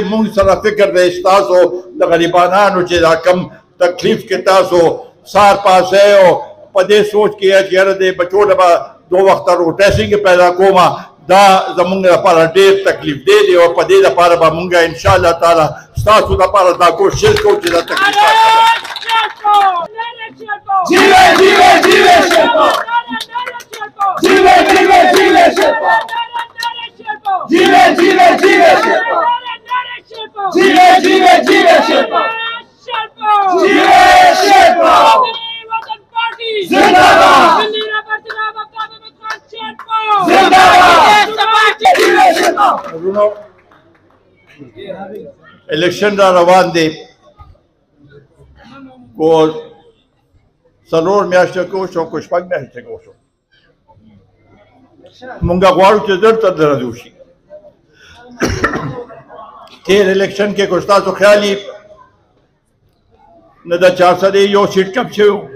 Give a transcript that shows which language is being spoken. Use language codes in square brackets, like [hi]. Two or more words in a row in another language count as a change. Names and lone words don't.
[ps] مونږ سره فکر دی ستاسو د غریبانانو چې دا کم تکلیف کې تاسو سار پاسئ او په دې سوچ کې چې یاره دې بچو له به 2 وخته روټۍ څنګه پیدا کومه دا زمونږ لپاره ډېر تکلیف دی او په دې لپاره به مونږ [ar] انشاءالله تعالی [ps] ستاسو لپاره دا کوشش کوو چې دا تکلیفات [en] Jive, jive, jive Sherpa! Jive, jive, jive Sherpa! Jive, jive, jive Sherpa! Jive Sherpa! Zindabad! Zindabad! [ps] इलेक्शन را روان دی کو څلور میاشتې کو شو کو شپږ میاشتې کو شو مونږه غواړو چې زر تر درځو شي تیر الیکشن کې کو تاسو خیالي نه د 400 یو سیټ کپ شو